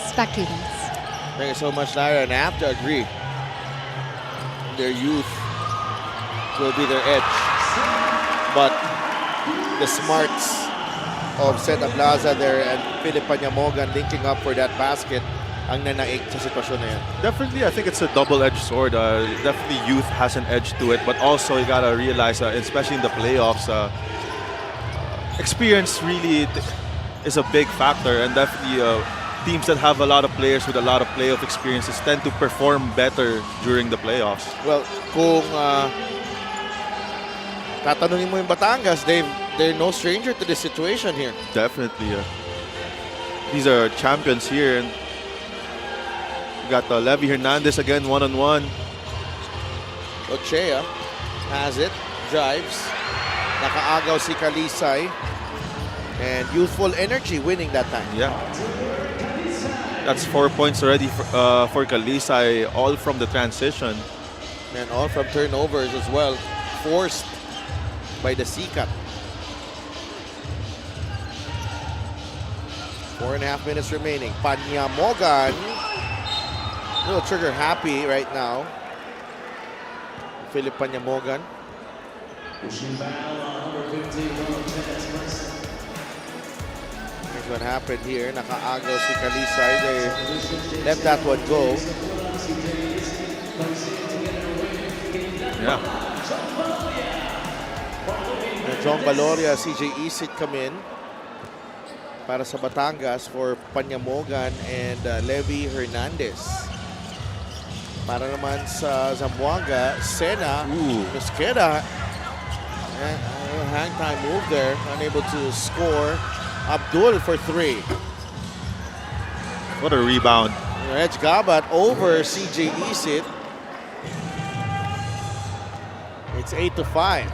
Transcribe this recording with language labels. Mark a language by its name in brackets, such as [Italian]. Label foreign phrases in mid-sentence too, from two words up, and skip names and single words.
[English] Back to you guys. Thank you so much, Lyra, and I have to agree. Their youth will be their edge. But the smarts of Seth Ablaza there and Philip Panyamogan linking up for that basket [Filipino] ang nanaig sa sitwasyon na yan. [English] Definitely, I think it's a double-edged sword. Definitely, youth has an edge to it, but also you gotta realize, especially in the playoffs, experience really is a big factor, and definitely teams that have a lot of players with a lot of playoff experiences tend to perform better during the playoffs. Well, [Filipino] kung tatanungin mo yung Batangas, [English] they're no stranger to this situation here. Definitely, these are champions here, and we got Levy Hernandez again, one-on-one. Ochea has it, drives. [Filipino] Nakaagaw si Kalisay. [English] And youthful energy winning that time. Yeah. That's 4 points already for Kalisay, all from the transition. And all from turnovers as well. Forced by the Sikat. 4.5 minutes remaining. Panyamogan. A little trigger happy right now. Philip Panyamogan. Here's what happened here. [Filipino] Nakaagaw si Kalisay. [English] They let that one go. Yeah. And John Valoria, CJ Isit come in [Filipino] para sa [English] Batangas for Panyamogan and Levy Hernandez. [Filipino] Para naman sa Zamboanga, Sena, Mosqueda, [English] hang time move there, unable to score. Abdul for three. What a rebound. Reg Gabat over CJ Isit. It's 8-5.